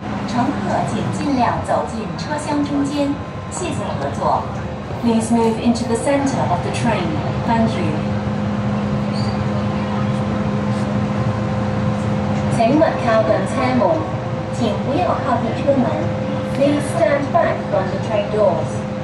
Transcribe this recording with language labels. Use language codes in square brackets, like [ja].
[zh] 乘客請盡量走進車廂中間，謝謝合作。 [en] Please move into the center of the train. Thank you. [zh] 請勿靠近車門，請不要靠近車門。 [en] Please stand back from the train doors.